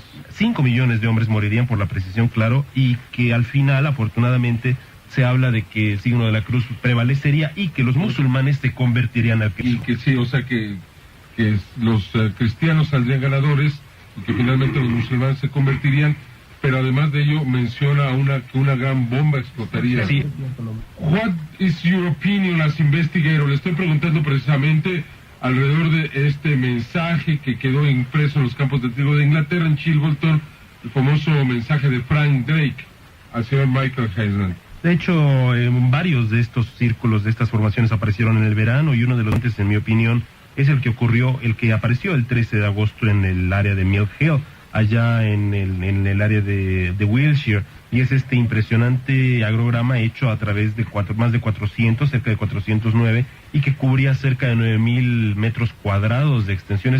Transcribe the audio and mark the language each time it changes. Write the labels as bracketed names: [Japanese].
[Spanish] 5 millones de hombres morirían, por la precisión, claro, y que al final, afortunadamente, se habla de que el signo de la cruz prevalecería y que los musulmanes se convertirían al cristianismo. Y que sí, o sea que los cristianos saldrían ganadores y que finalmente los musulmanes se convertirían, pero además de ello menciona que una gran bomba explotaría. Sí. [English] What is your opinion as investigator? [Spanish] Le estoy preguntando precisamente alrededor de este mensaje que quedó impreso en los campos de trigo de Inglaterra, en Chilbolton, el famoso mensaje de Frank Drake al señor Michael Heisman. De hecho, varios de estos círculos, de estas formaciones aparecieron en el verano, y uno de los antes, en mi opinión, es el que apareció el 13 de agosto en el área de Mill Hill, allá en el área de Wiltshire, y es este impresionante agrograma hecho a través de más de 400, cerca de 409, y que cubría cerca de 9.000 metros cuadrados de extensión.